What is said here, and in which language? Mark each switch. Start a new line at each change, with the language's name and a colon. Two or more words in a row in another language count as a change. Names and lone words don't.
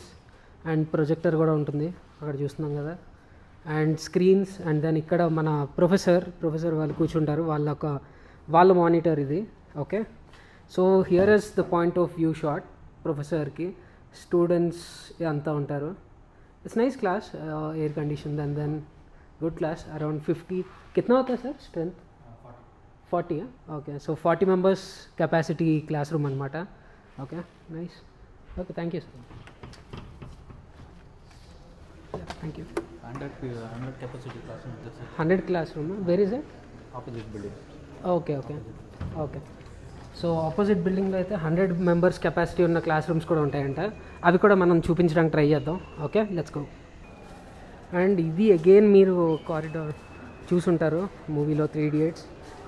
Telugu: అండ్ ప్రొజెక్టర్ కూడా ఉంటుంది అక్కడ చూస్తున్నాం కదా.
English: and screens. and then
Telugu: ఇక్కడ మన ప్రొఫెసర్ వాళ్ళు కూర్చుంటారు, వాళ్ళ మానిటర్ ఇది.
English: okay, so here is the point of view shot.
Telugu: ప్రొఫెసర్కి స్టూడెంట్స్ అంతా ఉంటారు.
English: it's nice class, air condition. then good class.
Hindi: अराउंड 50 कितना होता है
English: sir strength? 40 है. okay, so 40 members capacity class room అనమాట. okay, nice. okay, thank you sir. thank you. 100 capacity classroom. 100 classroom. Where is it? Opposite building. okay. so opposite
Telugu: బిల్డింగ్లో అయితే
English: 100 members capacity
Telugu: ఉన్న
English: class rooms
Telugu: కూడా ఉంటాయంట. అవి కూడా మనం చూపించడానికి ట్రై చేద్దాం.
English: okay, let's go. and
Telugu: ఇది అగైన్ మీరు కారిడార్ చూసుంటారు మూవీలో 3 Idiots.